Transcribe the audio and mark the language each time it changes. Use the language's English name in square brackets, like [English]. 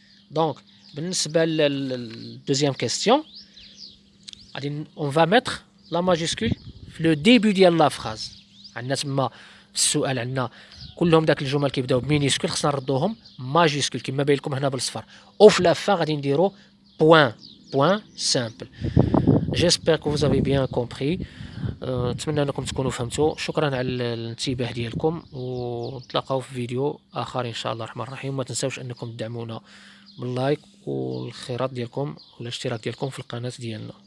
[Arabic] دونك بالنسبه للدوزيام كيستيون غادي اون فا ميتر لا ماجيسكول في لو ديبي ديال لا فراز. عندنا تما في السؤال عندنا كلهم داك الجمل كيبداو بمينيسكول، خصنا نردوهم ماجيسكول كما باين لكم هنا بالصفر، او في لا فان غادي نديرو point simple. [French] J'espère que vous avez bien compris. [Arabic] نتمنى انكم تكونوا فهمتوا. شكرا على الانتباه ديالكم، ونتلاقاو في فيديو اخر ان شاء الله الرحمن الرحيم. وما تنساوش انكم تدعمونا باللايك والخيرات ديالكم والاشتراك ديالكم في القناة ديالنا.